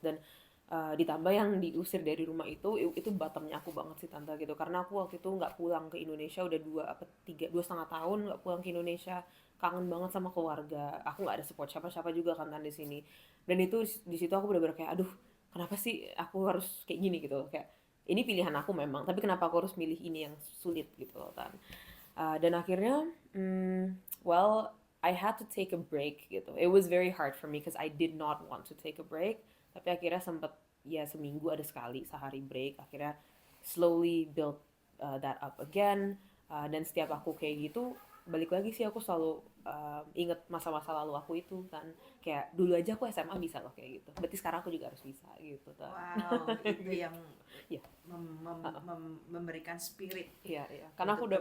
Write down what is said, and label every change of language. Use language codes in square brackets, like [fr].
[id] Dan ditambah yang diusir dari rumah itu bottomnya aku banget sih tante gitu, karena aku waktu itu nggak pulang ke Indonesia udah 2,5 tahun nggak pulang ke Indonesia, kangen banget sama keluarga, aku nggak ada support siapa-siapa juga kan di sini. Dan itu di situ aku bener-bener kayak aduh, kenapa sih aku harus kayak gini gitu, kayak ini pilihan aku memang, tapi kenapa aku harus milih ini yang sulit gitu kan. Dan akhirnya [en] well, I had to take a break gitu. It was very hard for me because I did not want to take a break, [id] tapi akhirnya sempet ya seminggu ada sekali sehari break, akhirnya [en] slowly build that up again. [id] Dan setiap aku kayak gitu balik lagi sih, aku selalu inget masa-masa lalu aku itu kan, kayak dulu aja aku SMA bisa loh kayak gitu, berarti sekarang aku juga harus bisa gitu kan. Wow, itu yang Iya, memberikan spirit iya, karena aku untuk